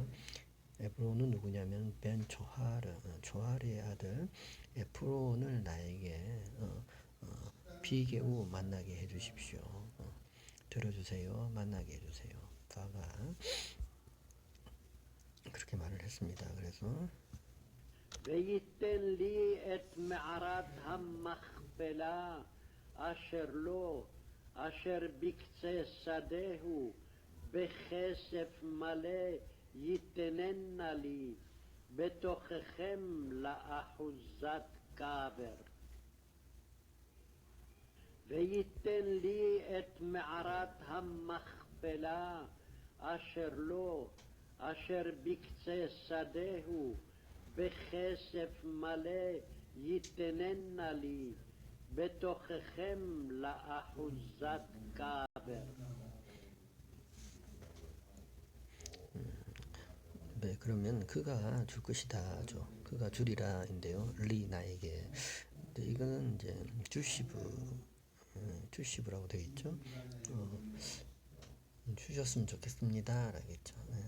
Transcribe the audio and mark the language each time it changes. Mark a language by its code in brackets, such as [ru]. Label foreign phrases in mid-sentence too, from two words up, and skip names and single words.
[ko] 에브론은 누구냐면 벤 조하르의 아들 에프론을 나에게 비게우 만나게 해주십시오. 들어주세요. 만나게 해주세요. 바가 그렇게 말을 했습니다. 그래서 [he] וייתן לי את מערת המכפלה אשר לו, אשר בקצה שדהו, בכסף מלא ייתננה לי, בתוככם לאחוזת קבר. וייתן לי את מערת המכפלה אשר לו, אשר בקצה שדהו, בכסף מלא ייתננה לי, בתוככם לאחוזת קבר. [ko] 네, 그러면 그가 줄 것이다죠. 그가 주리라인데요. 리 나에게. 근데 이거는 이제 주시브라고 되어 있죠. 주셨으면 좋겠습니다. 라겠죠. 네.